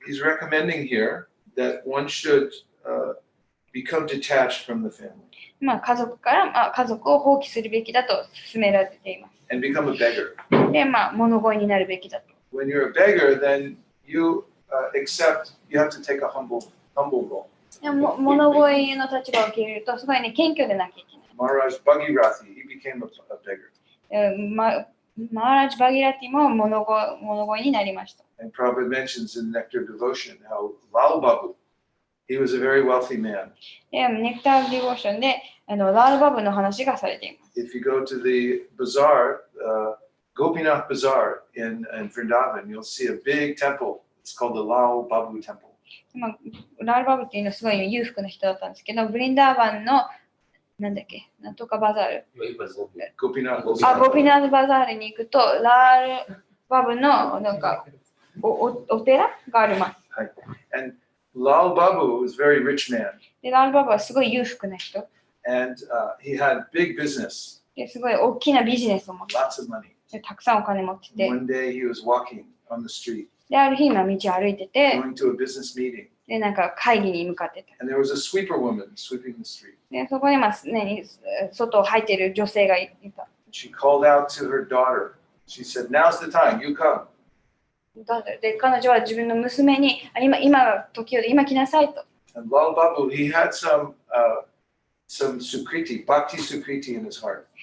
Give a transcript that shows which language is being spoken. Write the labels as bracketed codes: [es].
[en] He's recommending here that one should become detached from the family [ja] まあ家族を放棄するべきだと勧められています。 [en] and become a beggar. [ja] で、まあ物乞いになるべきだと。 [en] When you're a beggar, then you you have to take a humble role. [ja] でも物乞いの立場を受け入れるとすごいね、謙虚でなきゃいけない。 [en] Maharaj Bhagirathi, he became a beggar. [ja] マーラジ・バギラティも物乞いになりました。 [en] And Prabhupada mentions in Nectar of Devotion how Lal Babu, he was a very wealthy man. [ja] で、ネクター・ディボーションでラール・バブの話がされています。 [en] If you go to the bazaar, Gopinath Bazaar in Vrindavan, you'll see a big temple. It's called the Lal Babu Temple. [ja] まあ、ラール・バブっていうのはすごい裕福な人だったんですけど、ブリンダーバンのなんだっけ、なんとかバザール。 [en] Gopinath [ja] ゴ [en] Bazaar. [ja] ピナーズバザールに行くと、ラール・バブのなんかお寺があります。 [en] And Lal Babu was a very rich man. [ja] で、ラール・バブはすごい裕福な人。 [en] And he had big business, [ja] ですごい大きなビジネスを持って [en] lots of money. [ja] て、たくさんお金持ってて、 [en] One day he was walking on the street, [ja] で、ある日、道歩いてて、 [en] going to a business meeting. [ja] で、なんか会議に向かってた。 [en] And there was a sweeper woman sweeping the street. [ja] で、そこに、外を入っている女性がいた。 [en] She called out to her daughter. She said, Now's the time, you come. [ja] で、彼女は自分の娘に、今が時よで今来なさいと。 [en] And Lal Babu, he had some sukriti, bhakti sukriti in his heart.